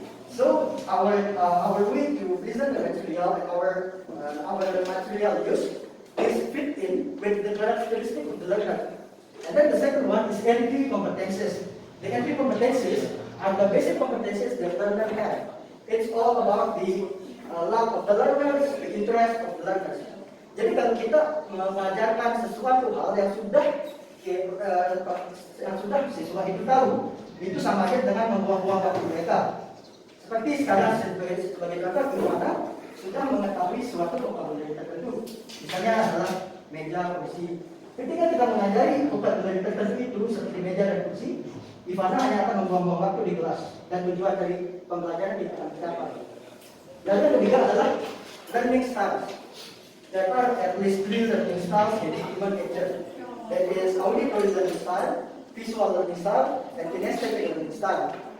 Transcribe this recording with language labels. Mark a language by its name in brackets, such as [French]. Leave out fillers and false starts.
[English] So our way to present the material and our material use is fit in with the characteristic of the learner. And then the second one is entry competences. The entry competences are the basic competences that learner have. It's all about the love of the learners, the interest of the learners. [Indonesian] Jadi kalau kita mengajarkan sesuatu hal yang sudah siswa itu tahu, itu sama aja dengan membuang-buang waktu mereka. Seperti sekarang sebagai contoh, gimana sudah mengetahui suatu vocabulary tertentu, misalnya adalah meja, kursi. Ketika kita mengajari vocabulary tertentu itu seperti meja dan kursi, Ivana hanya akan membuang-buang waktu di kelas dan tujuan dari pembelajaran tidak akan tercapai. Dan yang ketiga adalah learning styles. [English] There are at least three learning styles in human nature. That is auditory learning style, visual learning style, and kinesthetic learning style.